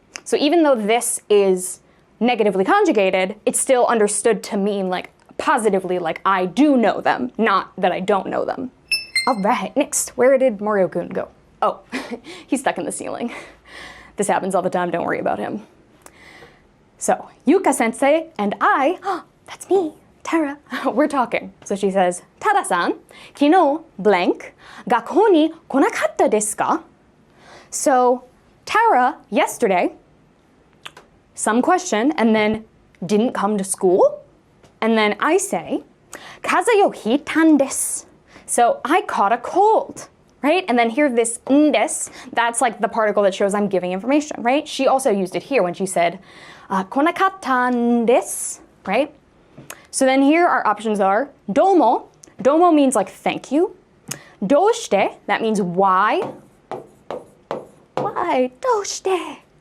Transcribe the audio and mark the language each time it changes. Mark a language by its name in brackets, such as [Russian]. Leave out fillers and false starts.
[English] So even though this is negatively conjugated, it's still understood to mean like positively, like I do know them, not that I don't know them. All right, next, where did Morio-kun go? Oh, he's stuck in the ceiling. This happens all the time, don't worry about him. So, Yuka sensei and I, that's me, Tara, we're talking. So she says, Tara-san, [Japanese] 昨日 blank 学校に来なかったですか? [English] So Tara yesterday, some question, and then didn't come to school. And then I say, [Japanese] 風邪をひいたんです. [English] So I caught a cold, right? And then here this ndes, that's like the particle that shows I'm giving information, right? She also used it here when she said, [Japanese] 来なかったんです, [English] right? So then here our options are domo. Domo means like thank you. Doshite, that means why. Why? Doshite.